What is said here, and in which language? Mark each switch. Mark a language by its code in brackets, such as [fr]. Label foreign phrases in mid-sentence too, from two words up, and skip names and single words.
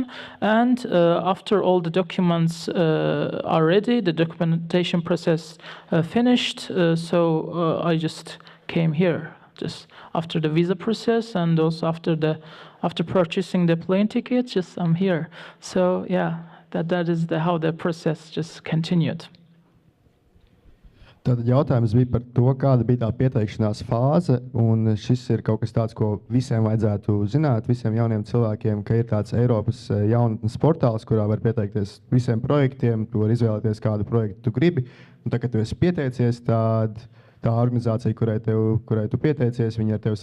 [en] And after all the documents are ready, the documentation process finished. So I just came here just after the visa process, and also after purchasing the plane ticket, just I'm here. So yeah, that is how the process just continued. [lv] Tātad jautājums bija par to, kāda bija tā pieteikšanās fāze, un šis ir kaut kas tāds, ko visiem vajadzētu zināt, visiem jauniem cilvēkiem, ka ir tāds Eiropas jaunatnes portāls, kurā var pieteikties visiem projektiem, tu var izvēlēties, kādu projektu tu gribi, un tā, kad tu esi pieteicies, tad tā organizācija, kurai tu pieteicies, viņi ar tevi